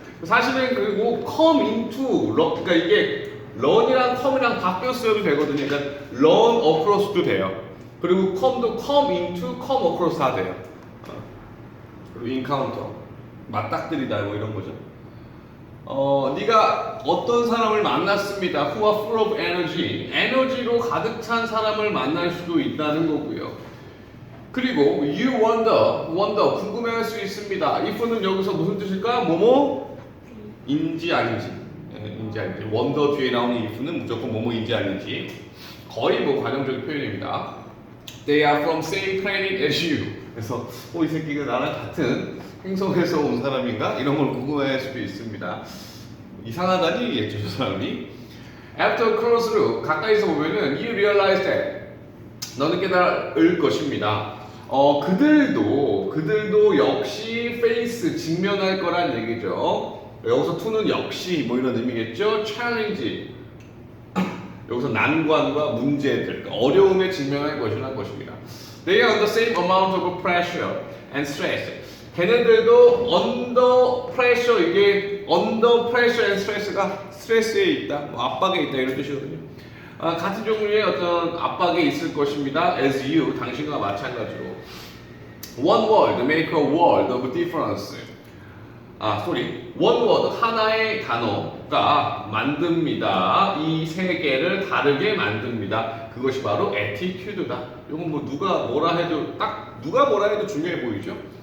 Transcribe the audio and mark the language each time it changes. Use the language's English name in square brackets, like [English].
[Korean] 사실은 그리고 [English] come into, [Korean] 그러니까 이게 run이랑 come이랑 바뀌어 쓰여도 되거든요. 그러니까 [English] run across [Korean] 도 돼요. 그리고 come도 [English] come into, come across [Korean] 다 돼요. 그리고 encounter, 맞닥뜨리다 뭐 이런 거죠. 네가 어떤 사람을 만났습니다. [English] Who are full of energy. [Korean] 에너지로 가득 찬 사람을 만날 수도 있다는 거고요. 그리고 [English] you wonder [Korean] 궁금해할 수 있습니다. if는 여기서 무슨 뜻일까? 뭐뭐? 인지 아닌지. 인지 아닌지. wonder 뒤에 나오는 if는 무조건 뭐뭐인지 아닌지. 거의 뭐 관용적인 표현입니다. [English] They are from same planet as you. [Korean] 그래서 이 새끼가 나랑 같은 행성에서 온 사람인가? 이런 걸 궁금해할 수도 있습니다. 이상하다니 얘기했죠, 저 사람이. [English] After close look, [Korean] 가까이서 보면은 [English] you realize that [Korean] 너는 깨달을 것입니다. 그들도 역시 face, 직면할 거란 얘기죠. 여기서 to는 역시 뭐 이런 의미겠죠. challenge, 여기서 난관과 문제들, 어려움에 직면할 것이라는 것입니다. [English] They are under the same amount of pressure and stress. [Korean] 걔네들도 under pressure, 이게 [English] under pressure and stress [Korean] 가 스트레스에 있다, 뭐 압박에 있다 이런 뜻이거든요. 같은 종류의 어떤 압박에 있을 것입니다. [English] As you, [Korean] 당신과 마찬가지로. [English] One word make a world of difference. One word, [Korean] 하나의 단어가 만듭니다. 이 세계를 다르게 만듭니다. 그것이 바로 attitude다. 이건 뭐 누가 뭐라 해도 중요해 보이죠?